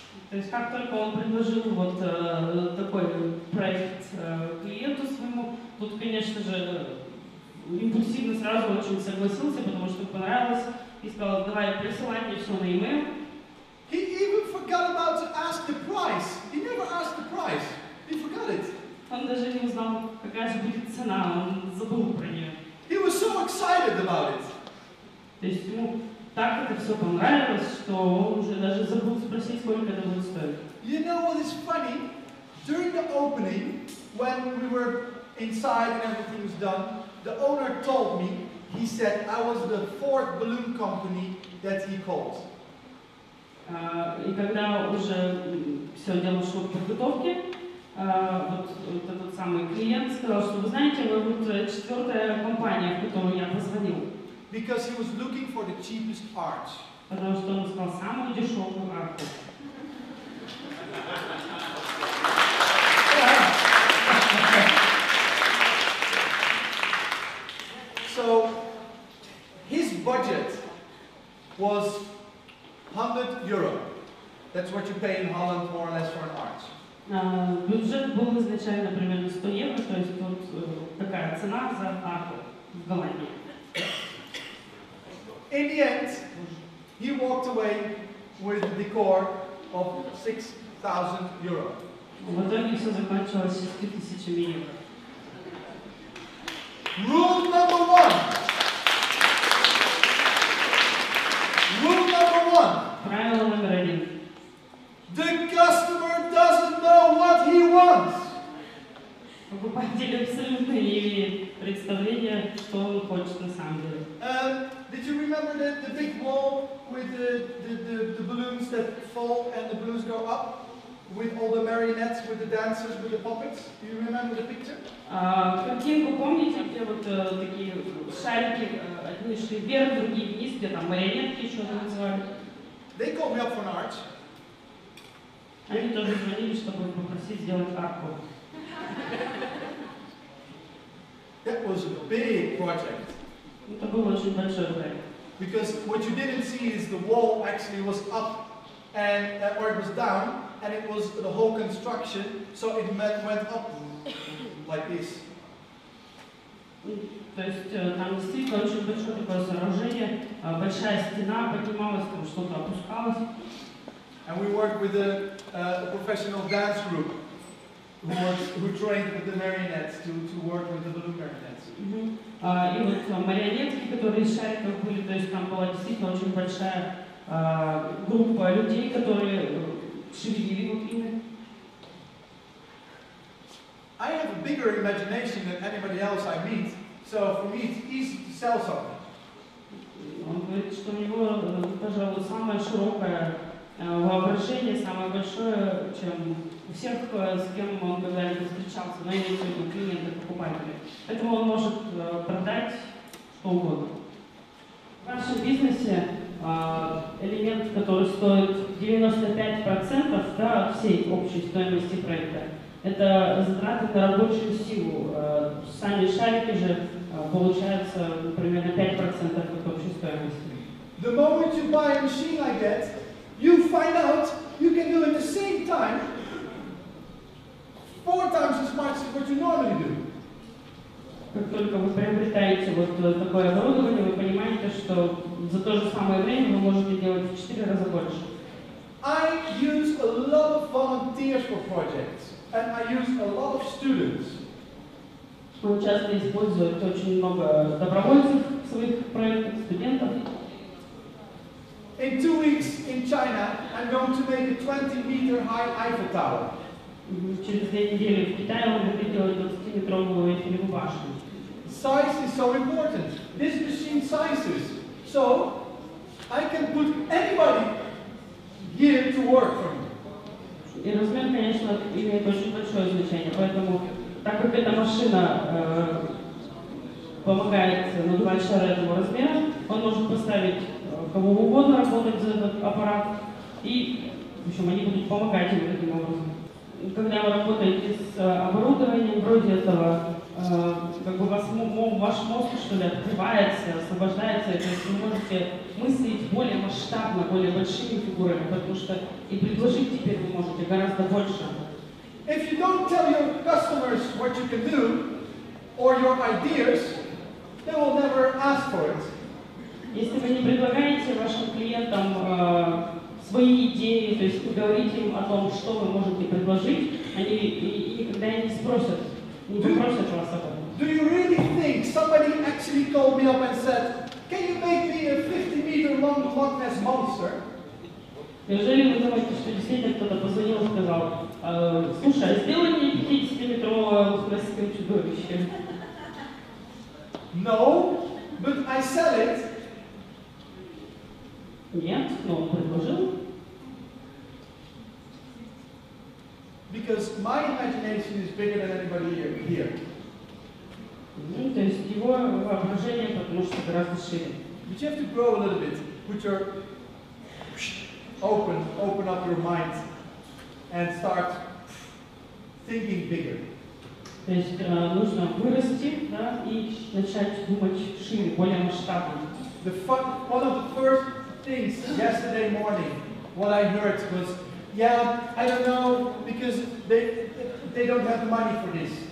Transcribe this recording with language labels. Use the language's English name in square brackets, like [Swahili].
[Russian] То есть как только он предложил вот такой проект клиенту своему, тут, конечно же, импульсивно сразу очень согласился, потому что понравилось, и сказал: давай присылай мне все на e-mail. [English] He even forgot about to ask the price. He never asked the price. He forgot it. [Russian] Он даже не узнал, какая же будет цена, он забыл про нее. [English] He was so excited about it. [Russian] То есть ему так это все понравилось, что он уже даже забыл спросить, сколько это будет стоить. [English] You know what is funny? During the opening, when we were inside and everything was done, the owner told me, he said, I was the 4th balloon company that he called. [Russian] И когда уже все дело шло к подготовке, вот этот самый клиент сказал, что вы знаете, вы вот 4-я компания, в которую я позвонил. [English] Because he was looking for the cheapest arch. [Russian] Потому что он искал самую дешевую арку. [English] So his budget was €100. That's what you pay in Holland more or less for an arch. [Russian] Бюджет был изначально примерно 100 евро, то есть вот такая цена за арку в Голландии. [English] In the end, he walked away with a decor of €6,000. [Russian] В итоге все закончилось 6000 евро. [English] Rule number one. Rule number one. [Russian] Правило номер 1. [English] The customer doesn't know what he wants. [Russian] Покупатель абсолютно не имеет представления, что он хочет на самом деле. [English] Did you remember the big wall with the balloons that fall and the balloons go up? With all the marionettes, with the dancers, with the puppets? Do you remember the picture? [Russian] Картинку помните, где вот такие шарики, одни шли вверх, другие вниз, где там марионетки еще называли? [English] They called me up for an arch. [Russian] Они тоже звонили, чтобы попросить сделать арку. [English] That was a big project. [Russian] Это был очень большой проект. [English] Because what you didn't see is the wall actually was up and or it was down, and it was the whole construction, so it went up like this. [Russian] То есть там действительно очень большое такое сооружение, большая стена поднималась, там что-то опускалось. [English] And we worked with a professional dance group who trained with the marionettes to work with the balloon marionettes. [Russian] И вот марионетки, которые из шариков были, то есть там была действительно очень большая группа людей, которые шевелили вот ими. [English] I have a bigger imagination than anybody else I meet, so for me it's easy to sell something. [Russian] Он говорит, что у него, пожалуй, самое широкое воображение, самое большое, чем у всех, с кем он когда-либо встречался, но имеется в виду клиенты, покупатели. Поэтому он может продать что угодно. В вашем бизнесе элемент, который стоит 95% да, от всей общей стоимости проекта, это затраты на рабочую силу. Сами шарики же получаются примерно 5% от общей стоимости. [English] The moment you buy a machine like that, you find out you can do at the same time 4 times as much as what you normally do. [Russian] Как только вы приобретаете вот такое оборудование, вы понимаете, что за то же самое время вы можете делать в 4 раза больше. [English] I use a lot of volunteers for projects, and I use a lot of students. [Russian] Он часто использует очень много добровольцев в своих проектах, студентов. [English] In 2 weeks in China, I'm going to make a 20-meter high Eiffel Tower. [Russian] Через 2 недели в Китае он будет делать 20-метровую Эйфелеву башню. [English] Size is so important. This machine sizes, so I can put anybody here to work for me. [Russian] И размер, конечно, имеет очень большое значение, поэтому, так как эта машина помогает надувать шары этого размера, он может поставить кого угодно работать за этот аппарат, и, в общем, они будут помогать ему таким образом. Когда вы работаете с оборудованием вроде этого, как бы ваш мозг, что ли, открывается, освобождается, то есть вы можете мыслить более масштабно, более большими фигурами, потому что и предложить теперь вы можете гораздо больше. [English] If you don't tell your customers what you can do or your ideas, they will never ask for it. [Russian] Если вы не предлагаете вашим клиентам свои идеи, то есть не говорите им о том, что вы можете предложить, они и никогда не спросят, не попросят вас об этом. [English] Do you really think somebody actually called me up and said, "Can you make me a 50-meter long Loch Ness monster?" [Russian] Неужели вы думаете, что действительно кто-то позвонил и сказал, слушай, а сделай мне 50-метровое лохнесское чудовище? [English] No, but I sell it. [Russian] Нет, но он предложил. [English] Because my imagination is bigger than anybody here. [Russian] То есть его воображение, потому что гораздо шире. [English] But you have to grow a little bit. Put your open up your mind and start thinking bigger. [Russian] То есть нужно вырасти, да, и начать думать шире, более масштабно. [English] One of the first things yesterday morning, what I heard was, yeah, I don't know, because they don't have the money for this.